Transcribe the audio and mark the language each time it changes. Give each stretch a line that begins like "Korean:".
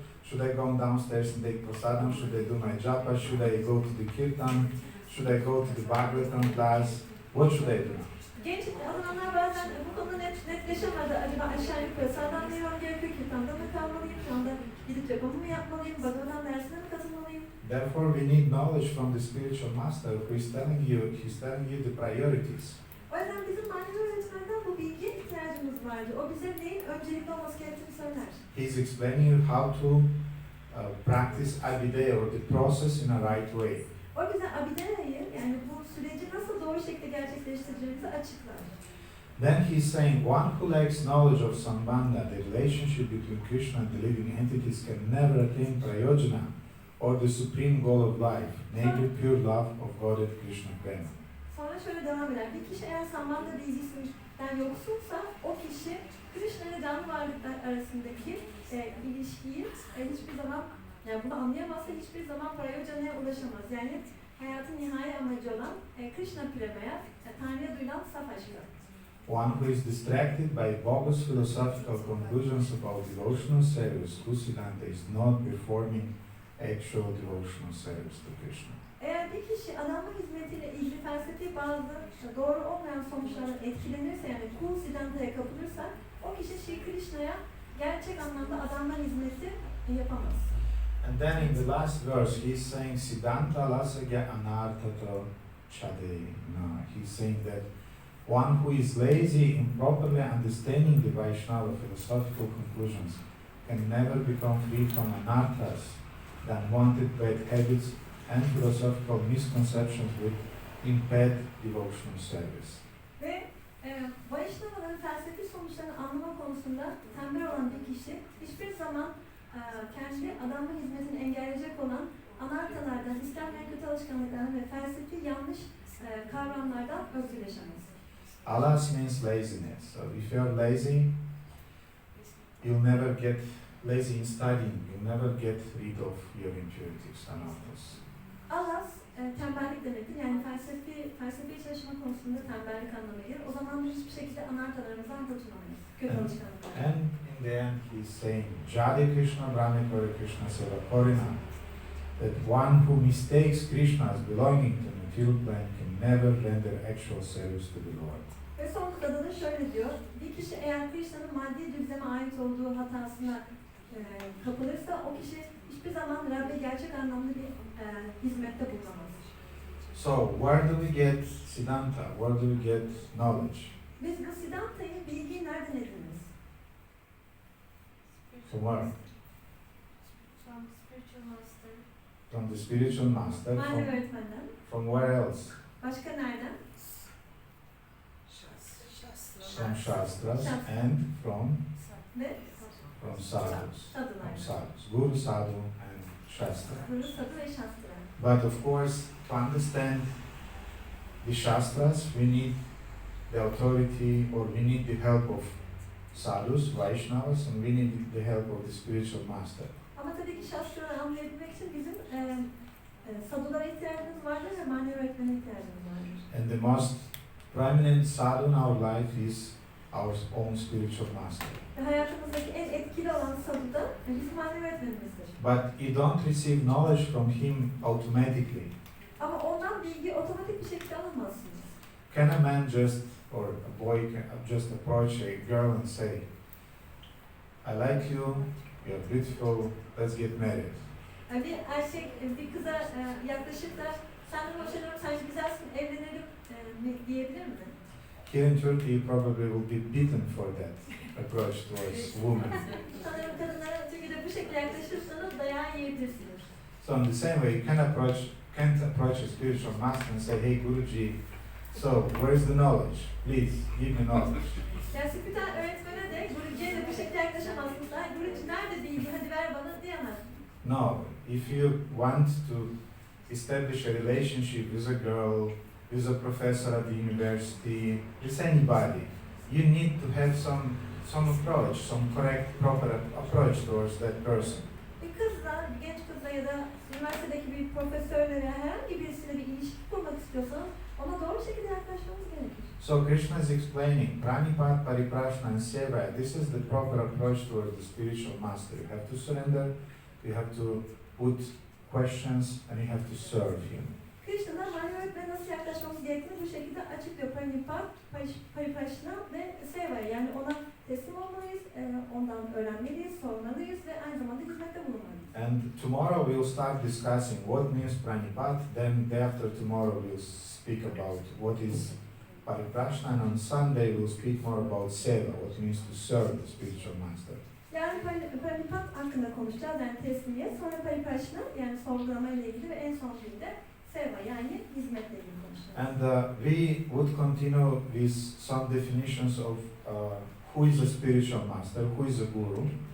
English: Should I go downstairs and take prasadam? Should I do my japa? Should I go to the kirtan? Should I go to the Bhagavatam class? What should I do?
Turkish: Genç adamlar bazen bu konuda netleşemedi. Acaba aşağı yukarı sağdan mı yemem gerekiyor, kirtanda mı kalmalıyım, şu anda gidip japamı mı yapmalıyım, Bhagavatam dersine mi katılmalıyım?
English: Therefore, we need knowledge from the spiritual master who is telling you, the priorities.
Turkish: O yüzden bizim manevi öğretmenden bu bilgiye ihtiyacımız vardı. O bize neyin öncelikli olması gerektiğini söyler.
English: He's explaining you how to practice abhidaya or the process in a right way.
Turkish: O bize abhidaya'yı, yani bu süreci nasıl doğru şekilde gerçekleştireceğimizi açıklar.
English: Then he's saying, one who lacks knowledge of Sambandha, the relationship between Krishna and the living entities, can never attain prayojana, or the supreme goal of life, namely pure love of God and Krishna Prema.
Turkish: Sonra şöyle devam eder. Bir kişi eğer Sambandha bilgisinden yoksunsa, o kişi Krishna ile canlı varlıklar arasındaki ilişkiyi hiçbir zaman, yani bunu anlayamazsa hiçbir zaman prayojana'ya ulaşamaz. Yani hayatın nihai amacı olan Krishna Prema'ya, Tanrı'ya duyulan saf aşka.
English: One who is distracted by bogus philosophical conclusions about devotional service, Kusidanta, is not performing actual devotional service to Krishna.
Turkish: Eğer bir kişi adanma hizmetiyle ilgili felsefi bazı doğru olmayan sonuçlardan etkilenirse, yani kul sidantaya kapılırsa, o kişi Shri Krishna'ya gerçek anlamda adanma hizmeti yapamaz.
English: And then in the last verse, he's saying,
Bangla: Siddhanta lasagya anarthato chadena.
English: He's saying that one who is lazy in properly understanding the Vaishnava philosophical conclusions can never become free from anarthas, the unwanted bad habits and philosophical misconceptions which impede devotional service.
Turkish: Ve Vaishnavaların felsefi sonuçlarını anlama konusunda tembel olan bir kişi hiçbir zaman kendi adanma hizmetini engelleyecek olan anartalardan, istenmeyen kötü alışkanlıklardan ve felsefi yanlış kavramlardan özgürleşemez.
English: Alas means laziness. So if you're lazy, you'll never get lazy in studying. You'll never get rid of your impurities, anarthas.
Turkish: Alas, tembellik demektir. Yani felsefi çalışma konusunda tembellik anlamına gelir. O zaman biz hiçbir şekilde anartalarımızdan kurtulamayız. Kötü alışkanlıklar.
English: And in the end, he's saying,
Bangla: Jadi Krishna Brahmi Kori Krishna Seva Korina,
English: that one who mistakes Krishna as belonging to material plane can never render actual service to the Lord.
Turkish: Ve son kıtada da şöyle diyor, bir kişi eğer Krishna'nın maddi düzleme ait olduğu hatasına kapılırsa, o kişi hiçbir zaman Rab'be gerçek anlamda bir hizmette bulunamaz.
English: So, where do we get Siddhanta? Where do we get knowledge?
Turkish: Biz bu Siddhanta'yı, bilgiyi nereden ediniriz?
English: From where? From spiritual master. From the spiritual master.
Turkish: Manevi öğretmenden.
English: From where else?
Turkish: Başka nereden?
English: From Shastras and from
Turkish: Ve
English: sadhus.
Turkish: sadılar.
English: From sadhus. Guru, sadhu and Shastra.
Turkish: Guru, sadı ve şastra.
English: But of course, to understand the Shastras, we need the authority, or we need the help of sadhus, Vaishnavas, and we need the help of the spiritual master.
Turkish: Ama tabii ki şastraları anlayabilmek için bizim sadulara ihtiyacımız vardır ve manevi öğretmene ihtiyacımız vardır.
English: And the most prominent sadhu in our life is our own spiritual master.
Turkish: Ve hayatımızdaki en etkili olan sadı da bizim manevi öğretmenimizdir.
English: But you don't receive knowledge from him automatically.
Turkish: Ama ondan bilgi otomatik bir şekilde alamazsınız.
English: Can a man just, or a boy can just approach a girl and say, I like you, you're beautiful, let's get married?
Turkish: Bir erkek bir kıza yaklaşıp da senden hoşlanıyorum, sen güzelsin, evlenelim diyebilir mi?
English: Here in Turkey, you probably will be beaten for that approach towards women.
Turkish: Sanırım kadınlara Türkiye'de bu şekilde yaklaşırsanız dayağı yiyebilirsiniz.
English: So So in the same way, you can't approach a spiritual master and say, hey Guruji, so where's the knowledge? Please give me knowledge.
Turkish: Yani spiritüel öğretmene de Guruji'ye de bu şekilde yaklaşamazsınız. Ay Guruji nerede bilgi, hadi ver bana diyemez.
English: No, if you want to establish a relationship with a girl, with a professor at the university, with anybody, you need to have some approach, some correct, proper approach towards that person.
Turkish: Bir kızla, bir genç kızla ya da üniversitedeki bir profesörle veya herhangi birisiyle bir ilişki kurmak istiyorsanız ona doğru şekilde yaklaşmanız gerekir.
English: So Krishna is explaining, Pranipat, Pariprashna and Sevaya, this is the proper approach towards the spiritual master. You have to surrender, you have to put questions, and you have to serve him.
Turkish: Krishna'dan manevi öğretmene nasıl yaklaşmamız gerektiğini bu şekilde açıklıyor. Pranipat, Pariprashna ve Sevaya. Yani ona teslim olmalıyız, ondan öğrenmeliyiz, sormalıyız ve aynı zamanda hizmette bulunmalıyız.
English: And tomorrow we'll start discussing what means Pranipat, then day after tomorrow we'll speak about what is Pariprashna, and on Sunday we'll speak more about Seva, what it means to serve the spiritual master.
Turkish: Yani Pranipat hakkında konuşacağız, yani teslimiyet, sonra Pariprashna, yani sorgulama ile ilgili ve en son günde Seva, yani hizmetle ilgili konuşacağız.
English: And we would continue with some definitions of who is a spiritual master, who is a guru.